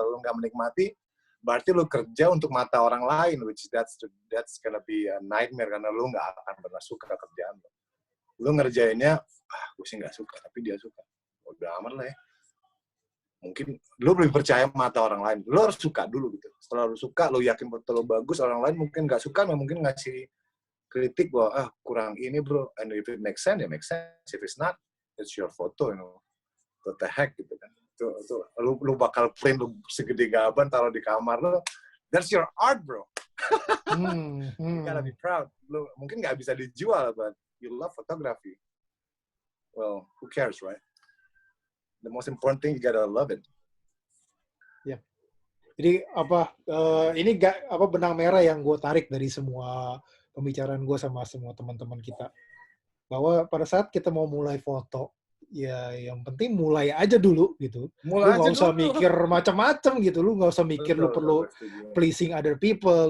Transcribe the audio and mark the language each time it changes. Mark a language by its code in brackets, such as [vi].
[id] Kalau lo nggak menikmati, berarti lo kerja untuk mata orang lain, [en] which that's gonna be a nightmare [id] karena lo nggak akan pernah suka kerjaan lo. Lo ngerjainnya, gue sih nggak suka, tapi dia suka. Udah amat lah ya. Mungkin lo lebih percaya mata orang lain. Lo harus suka dulu gitu. Setelah lo suka, lo yakin foto lo bagus, orang lain mungkin nggak suka, mungkin ngasih kritik bahwa kurang ini bro. [en] And if it makes sense, ya makes sense. If it's not, it's your photo, you know. What the heck [id] gitu kan. Itu lo bakal print lo segede gaban taruh di kamar lo. [en] That's your art bro. You gotta be proud. [id] Lo mungkin nggak bisa dijual, [en] but you love photography. Well, who cares, right? The most important thing, you gotta love it. Ya. [id] Jadi ini benang merah yang gue tarik dari semua pembicaraan gue sama semua teman-teman kita, bahwa pada saat kita mau mulai foto, ya yang penting mulai aja dulu gitu. Lu nggak usah mikir macam-macam gitu. Lu nggak usah mikir lu perlu [en] pleasing other people.